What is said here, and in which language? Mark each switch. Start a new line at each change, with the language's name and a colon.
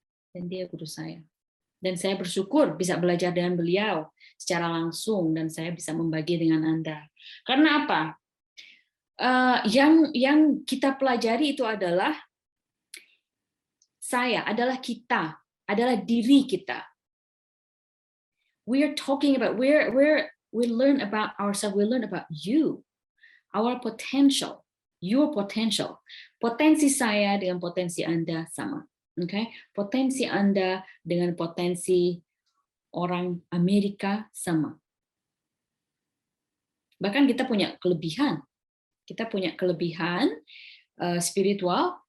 Indonesian: Dan dia guru saya. Dan saya bersyukur bisa belajar dengan beliau secara langsung dan saya bisa membagi dengan Anda. Karena apa? Yang kita pelajari itu adalah adalah kita, adalah diri kita.
English: We are talking about we learn about ourselves, we learn about you, our potential, your potential.
Indonesian: Potensi saya dengan potensi Anda sama. Okay? Potensi Anda dengan potensi orang Amerika sama. Bahkan kita punya kelebihan. Kita punya kelebihan spiritual.